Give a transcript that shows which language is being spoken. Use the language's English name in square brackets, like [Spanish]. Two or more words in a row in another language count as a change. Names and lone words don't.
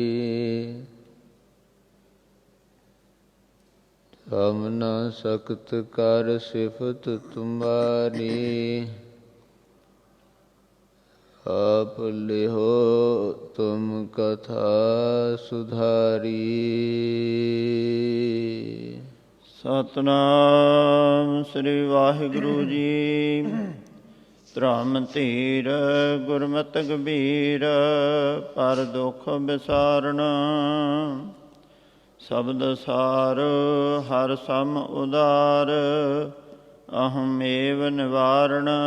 [Braj] हम न सकत कर सिफत तुम्हारी। आप लिहो तुम कथा सुधारी। [Punjabi] ਸਤਨਾਮ ਸ੍ਰੀ ਵਾਹਿਗੁਰੂ ਜੀ। ਧਰਮ ਧੀਰ ਗੁਰਮਤਿ ਗੰਭੀਰ ਪਰ ਦੁਖ ਵਿਸਾਰਣ। ਸ਼ਬਦ ਸਾਰ ਹਰ ਸਮ ਉਦਾਰ ਅਹਮੇਵ ਨਿਵਾਰਣ।